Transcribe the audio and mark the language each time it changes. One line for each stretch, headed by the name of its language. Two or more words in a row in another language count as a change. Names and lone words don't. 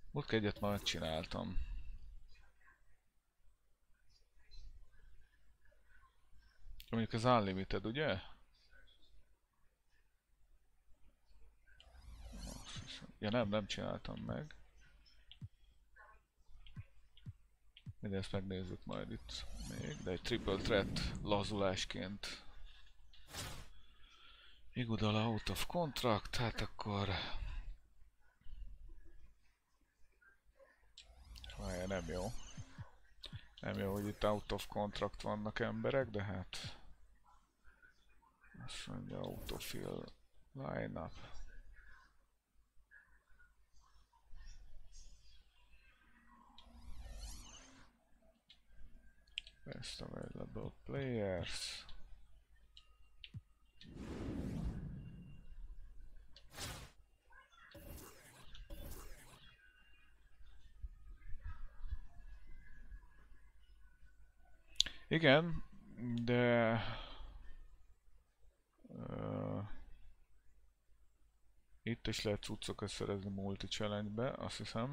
Hungarian: Múltkor egyet már megcsináltam. Mondjuk az Unlimited, ugye? Ja nem csináltam meg. Mindezt megnézzük majd itt még, de egy
English: triple threat
Hungarian: lazulásként.
English: Iguodala out of contract,
Hungarian: hát akkor... Várjál, nem jó. Nem jó, hogy itt
English: out of contract
Hungarian: vannak emberek, de hát... Azt mondja,
English: autofill lineup. Best available players.
Hungarian: Igen, de itt is lehet cuccokat szerezni multi-challenge-be, azt hiszem.